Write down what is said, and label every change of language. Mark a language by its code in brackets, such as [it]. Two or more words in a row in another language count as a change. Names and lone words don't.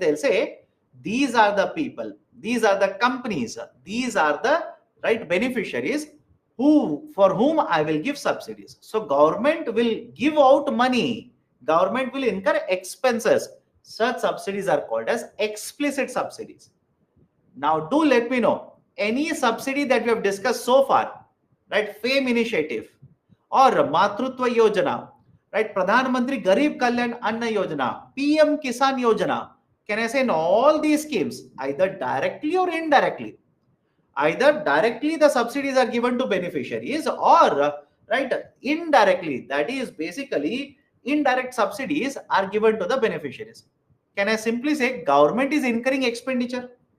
[en] They'll say, these are the people, these are the companies, these are the beneficiaries for whom I will give subsidies. So government will give out money. Government will incur expenses. Such subsidies are called as explicit subsidies. Now do let me know, any subsidy that we have discussed so far, right? FAME initiative or Matrutva Yojana, right? Pradhan Mantri Garib Kalyan Anna Yojana, PM Kisan Yojana. Can I say in all these schemes, either directly or indirectly, either directly the subsidies are given to beneficiaries or right indirectly, that is basically indirect subsidies are given to the beneficiaries. Can I simply say government is incurring expenditure?